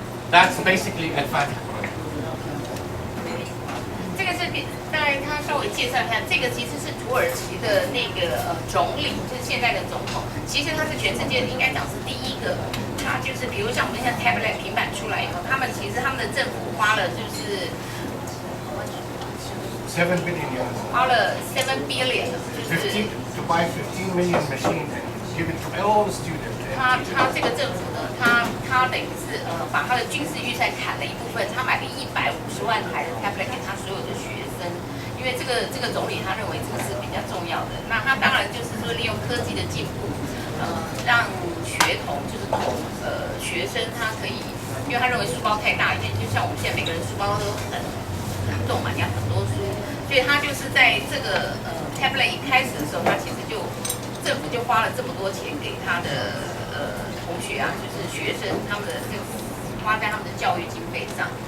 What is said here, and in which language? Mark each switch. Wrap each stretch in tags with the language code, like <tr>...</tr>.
<en>That's basically Al-Fatiha project.</en> <zh>这个是大概他稍微介绍一下，这个其实是土耳其的那个总理，就是现在的总统。其实他是全世界应该讲是第一个，他就是比如像我们现在 tablet 平板出来以后，他们的政府花了就是</zh> <en>7 billion.</en> <zh>花了</zh> <en>7 billion，</en> <zh>就是</zh> <en>to buy 15 million machines and give it to all the students.</en> <zh>他这个政府呢，他等于是把他的军事预算砍了一部分，他买了150万台的 tablet 给他所有的学生，因为这个总理他认为这个是比较重要的。那他当然就是说利用科技的进步，让学童就是学生他可以，因为他认为书包太大一点，就像我们现在每个人书包都很重嘛，你要很多书，所以他就是在这个tablet 一开始的时候，他其实政府就花了这么多钱给他的同学啊，就是学生他们的这个花在他们的教育经费上。</zh>